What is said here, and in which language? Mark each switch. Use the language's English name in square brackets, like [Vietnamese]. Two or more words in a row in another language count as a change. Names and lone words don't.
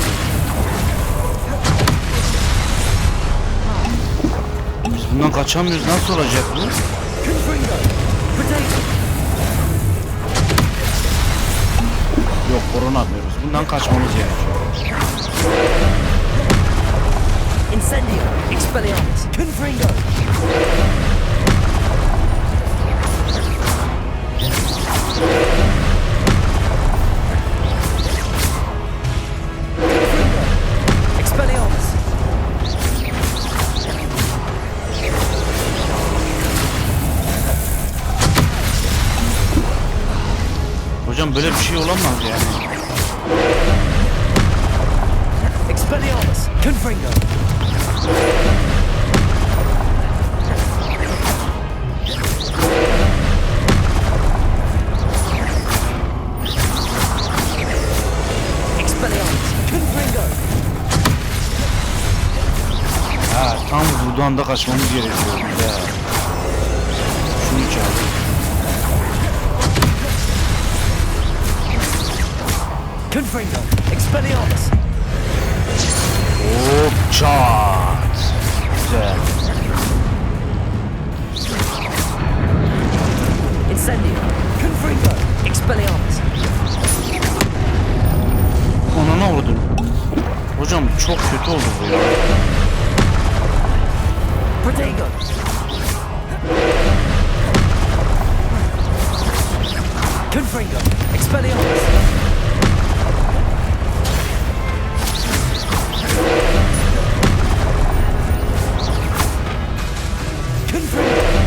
[Turkish] Biz bundan kaçamıyoruz, nasıl olacak bu? Confringo. Potato. Yok, korona yapmıyoruz. Bundan kaçmamız gerekiyor. Incendio. Expelliarmus. Confringo. Expelliarmus. Hocam böyle bir şey olamaz yani. Expelliarmus. Confringo. Expelliarmus. Confringo. Ha, tam buradan da kaçmamız gerekiyor. Ya. Şunu çağır. Confringo. Expelliarmus. Hop çat. Güzel. Incendio. Confringo. Expelliarmus. Anana vurdun. Hocam çok kötü oldu bu ya. Potato. Confringo. Expelliarmus. Confringo.